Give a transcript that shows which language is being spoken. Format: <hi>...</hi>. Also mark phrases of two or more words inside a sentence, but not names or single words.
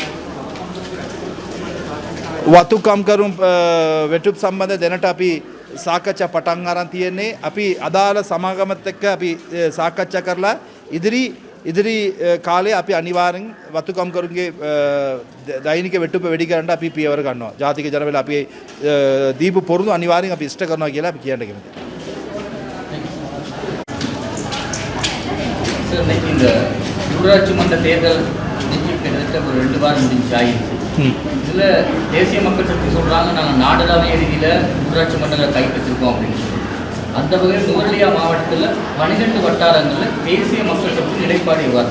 <si>වතුකම්කරු වෙටුප් සම්බන්ධ දැනට අපි සාකච්ඡා පටන් අරන් තියෙන්නේ. අපි අදාළ සමාගමත් එක්ක අපි සාකච්ඡා කරලා ඉදිරි කාලේ අපි අනිවාර්යෙන් වතුකම්කරුන්ගේ දෛනික වෙටුප වැඩි කරන්න අපි පියවර ගන්නවා. ජාතික ජනබල අපි දීපු පොරුදු අනිවාර්යෙන් අපි ඉෂ්ට කරනවා කියලා අපි කියන්න කැමතියි.</si> <ta>இந்த ஊராட்சி மன்ற தேர்தல் கிட்டத்தட்ட 2 வாரம் முடிஞ்சாயிடுச்சு. இதில் தேசிய மக்கள் சக்தி சொல்கிறாங்க நாங்கள் நாடளாவிய ரீதியில் ஊராட்சி மன்றங்களை கைப்பற்றிருக்கோம் அப்படின்னு சொல்லி. அந்த வகையில் நுவரெலியா மாவட்டத்தில் 12 வட்டாரங்களில் தேசிய மக்கள் சக்தி நிலைப்பாடு எவ்வாறு?</ta>